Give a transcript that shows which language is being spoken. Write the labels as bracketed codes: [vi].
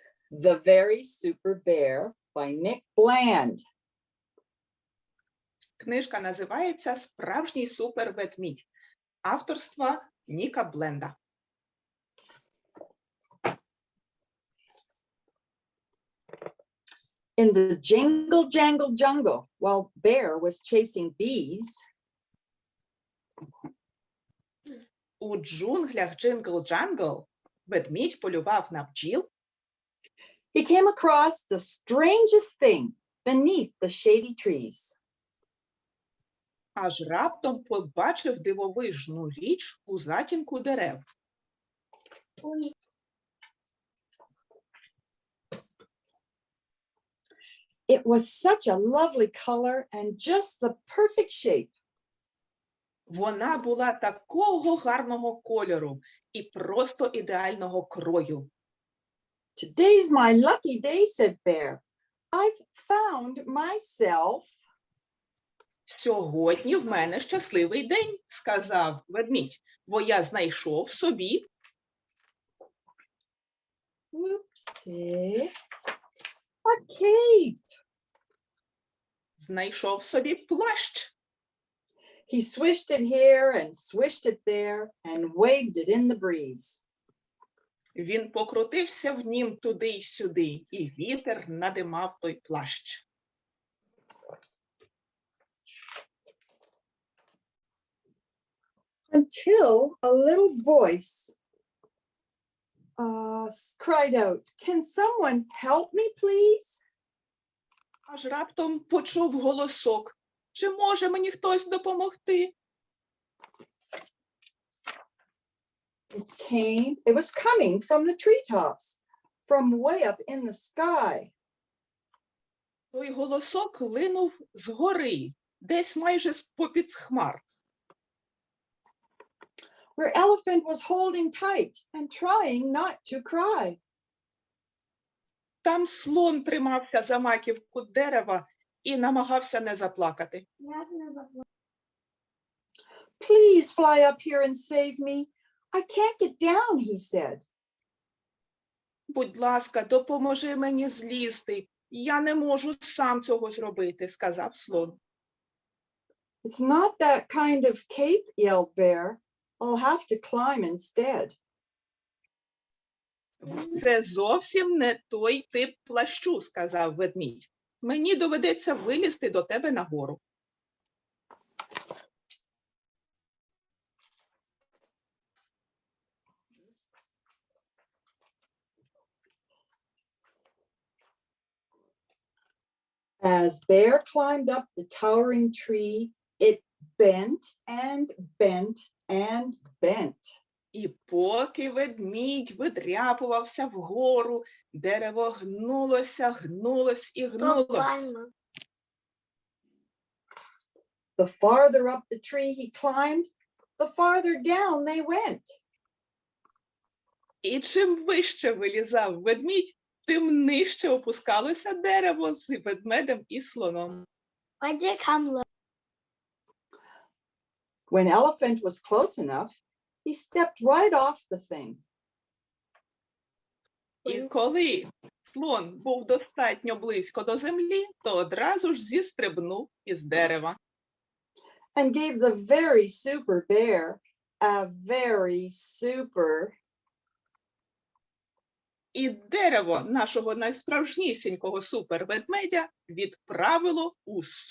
[en] The Very Super Bear by Nick Bland. [uk] Книжка називається «Справжній суперведмідь» авторства Ніка Бленда. [en] In the jingle jangle jungle, while Bear was chasing bees, [uk] У джунглях джингл-джангл ведмідь полював на бджіл, [en] he came across the strangest thing beneath the shady trees. [uk] аж раптом побачив дивовижну річ у затінку дерев. [en] It was such a lovely color and just the perfect shape. [uk] Вона була такого гарного кольору і просто ідеального крою. [en] Today's my lucky day, said Bear. I've found myself. [uk] Сьогодні в мене щасливий день, сказав ведмідь, бо я знайшов собі [en] Oopsie. A cape. [uk] Знайшов собі плащ. [en] He swished it here and swished it there and waved it in the breeze. [uk] Він покрутився в нім туди й сюди, і вітер надимав той плащ. [en] Until a little voice cried out, "Can someone help me, please?" [uk] Аж раптом почув голосок. Чи може мені хтось допомогти? [en] It was coming from the treetops, from way up in the sky. [uk] Той голосок линув згори, десь майже з-попід хмар. [en] Where Elephant was holding tight and trying not to cry. [uk] Там слон тримався за маківку дерева і намагався не заплакати. [en] Please fly up here and save me. I can't get down, he said. [uk] Будь ласка, допоможи мені злізти. Я не можу сам цього зробити, сказав слон. [en] It's not that kind of cape, yelled Bear. I'll have to climb instead. [uk] Це зовсім не той тип плащу, сказав ведмідь. Мені доведеться вилізти до тебе нагору. [en] As Bear climbed up the towering tree, it bent and bent and bent. [uk] І поки ведмідь видряпувався вгору, дерево гнулося, гнулось і гнулось. [en] The farther up the tree he climbed, the farther down they went. [uk] І чим вище вилізав ведмідь, тим нижче опускалося дерево з ведмедем і слоном. [en] When Elephant was close enough, he stepped right off the thing. [uk] І коли слон був достатньо близько до землі, то одразу ж зістрибнув із дерева. [en] And gave the very super bear a very super [uk] І дерево нашого найсправжнісінького суперведмедя відправило у